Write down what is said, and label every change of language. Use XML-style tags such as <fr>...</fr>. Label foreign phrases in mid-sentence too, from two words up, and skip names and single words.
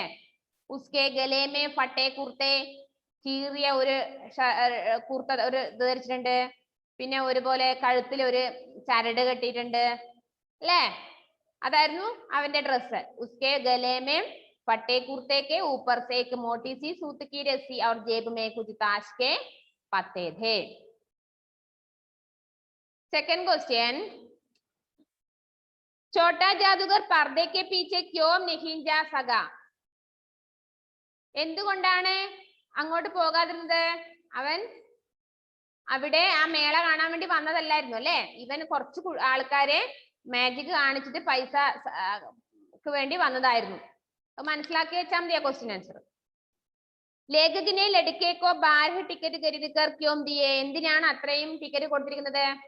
<hi>उसके गले में फटे कुर्ते,</hi> <ml>കീറിയ ഒരു കുർത്ത ഒരു ധരിച്ചിട്ടുണ്ട്. പിന്നെ ഒരുപോലെ കഴുത്തിൽ ഒരു ചരട് കെട്ടിയിട്ടുണ്ട് അല്ലേ. അതായിരുന്നു അവന്റെ ഡ്രസ്സ്.</ml> <hi>उसके गले में फटे कुर्ते के ऊपर से एक मोटी सी सूत की रस्सी और जेब में कुछ ताश के पत्ते थे.</hi> <en>second question,</en> <hi>छोटा जादूगर पर्दे के पीछे क्यों नहीं जा सका?</hi> <ml>എന്തുകൊണ്ടാണ് അങ്ങോട്ട് പോകാതിരുന്നത്? അവൻ അവിടെ ആ മേള കാണാൻ വേണ്ടി വന്നതല്ലായിരുന്നു അല്ലെ. ഇവൻ കുറച്ച് ആൾക്കാരെ മാജിക് കാണിച്ചിട്ട് പൈസക്ക് വേണ്ടി വന്നതായിരുന്നു. മനസ്സിലാക്കി വെച്ചാൽ മതിയാ</ml> <en>question answer.</en> <hi>लेखक ने लड़के को बारह टिकट खरीदकर क्यों दिए,</hi> <ml>എന്തിനാണ് അത്രയും ടിക്കറ്റ് കൊടുത്തിരിക്കുന്നത്?</ml>